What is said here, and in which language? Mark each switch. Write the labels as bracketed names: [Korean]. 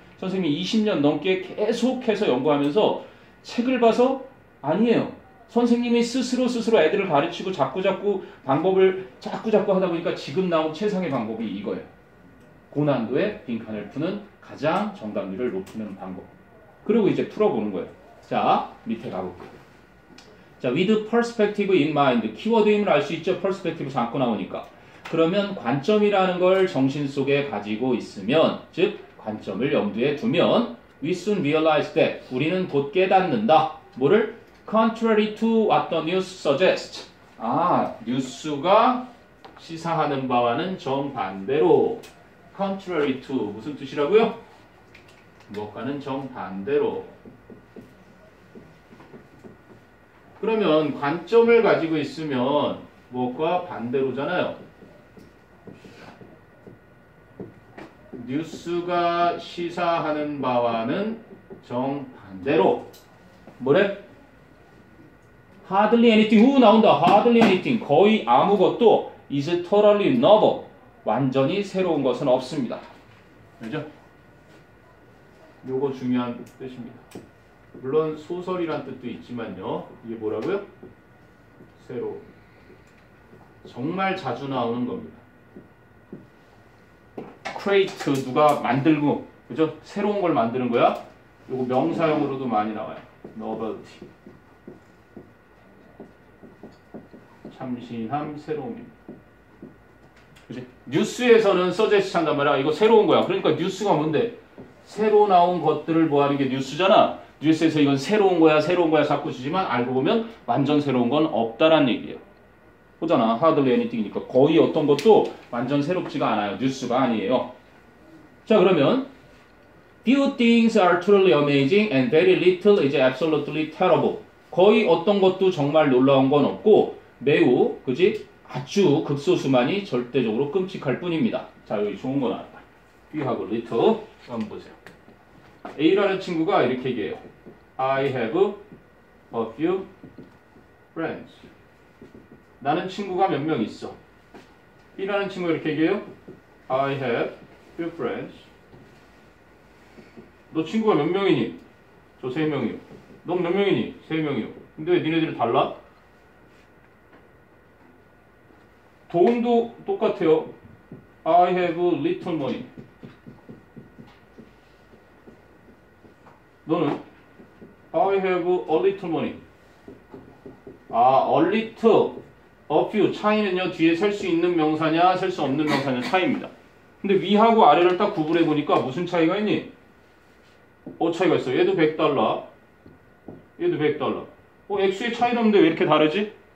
[Korean] 선생님이 20년 넘게 계속해서 연구하면서 책을 봐서 아니에요. 선생님이 스스로 애들을 가르치고 자꾸 방법을 자꾸 하다 보니까 지금 나온 최상의 방법이 이거예요. 고난도의 빈칸을 푸는 가장 정답률을 높이는 방법. 그리고 이제 풀어보는 거예요. 자, 밑에 가볼게요. [English] 자, with perspective in mind. [Korean] 키워드임을 알 수 있죠? perspective 자꾸 나오니까. 그러면 관점이라는 걸 정신 속에 가지고 있으면, 즉 관점을 염두에 두면 [English] we soon realize that. [Korean] 우리는 곧 깨닫는다. 뭐를? [English] contrary to what the news suggests. [Korean] 뉴스가 시사하는 바와는 정반대로. contrary to 무슨 뜻이라고요? 무엇과는 정반대로. 그러면 관점을 가지고 있으면 무엇과 반대로잖아요. 뉴스가 시사하는 바와는 정반대로. 뭐래? [English] hardly anything. [Korean] 나온다. [English] hardly anything. [Korean] 거의 아무것도 [English] is totally novel. [Korean] 완전히 새로운 것은 없습니다. 그죠? 요거 중요한 뜻입니다. 물론 소설이란 뜻도 있지만요. 이게 뭐라고요? 새로. 정말 자주 나오는 겁니다. create 누가 만들고, 그죠? 새로운 걸 만드는 거야. 요거 명사형으로도 많이 나와요. [English] novelty. [Korean] 참신함, 새로움입니다. 그치? 뉴스에서는 서제스트 한단 말이야. 이거 새로운 거야. 그러니까 뉴스가 뭔데? 새로 나온 것들을 뭐 하는 게 뉴스잖아. 뉴스에서 이건 새로운 거야 자꾸 주지만 알고 보면 완전 새로운 건 없다란 얘기예요. 보잖아. hardly anything이니까 거의 어떤 것도 완전 새롭지가 않아요. 뉴스가 아니에요. [English] 자, 그러면 few things are truly amazing and very little is absolutely terrible. [Korean] 거의 어떤 것도 정말 놀라운 건 없고 매우 그지 아주 극소수만이 절대적으로 끔찍할 뿐입니다. 자, 여기 좋은 거 나왔다. few하고 little 한번 보세요. A라는 친구가 이렇게 얘기해요. [English] I have a few friends. [Korean] 나는 친구가 몇 명 있어. B라는 친구가 이렇게 얘기해요. [English] I have few friends. [Korean] 너 친구가 몇 명이니? 저 3명이요. 너 몇 명이니? 3명이요. 근데 왜 니네들이 달라? 돈도 똑같아요. [English] I have little money. [Korean] 너는 [English] I have a little money. 아, a little, a few. [Korean] 차이는요, 뒤에 셀 수 있는 명사냐, 셀 수 없는 명사냐 차이입니다. 근데 위하고 아래를 딱 구분해 보니까 무슨 차이가 있니? 차이가 있어. 얘도 $100, 얘도 $100. 액수의 차이는 없는데 왜 이렇게 다르지?